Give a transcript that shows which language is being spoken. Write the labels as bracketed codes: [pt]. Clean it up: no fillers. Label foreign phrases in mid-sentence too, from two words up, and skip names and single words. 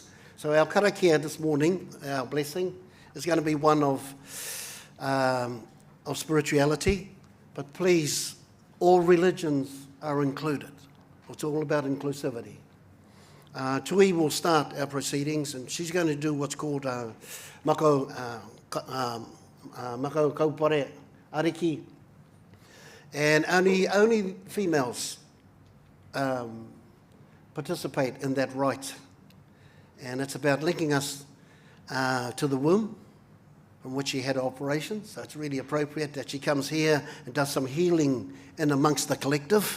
[en] So our karakia this morning, our blessing, is going to be one of spirituality, but please, all religions are included. It's all about inclusivity. Tui will start our proceedings, and she's going to do what's called [mi] mako kaupare ariki, [en] and only females participate in that rite. And it's about linking us to the womb from which she had an operation. So it's really appropriate that she comes here and does some healing in amongst the collective.